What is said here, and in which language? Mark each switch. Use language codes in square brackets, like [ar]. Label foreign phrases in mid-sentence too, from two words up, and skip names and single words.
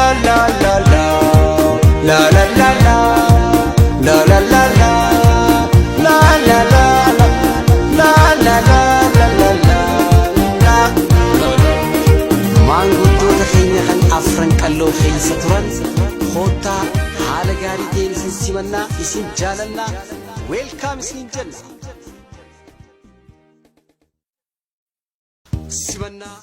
[om] la la la la la la la la la la la la la la la maanguddoota keenya kan afran qalloo keessa turan kootaa haala gaarii ta'een isin simannaa isin jaalannaa weelkaam isin jenna simannaa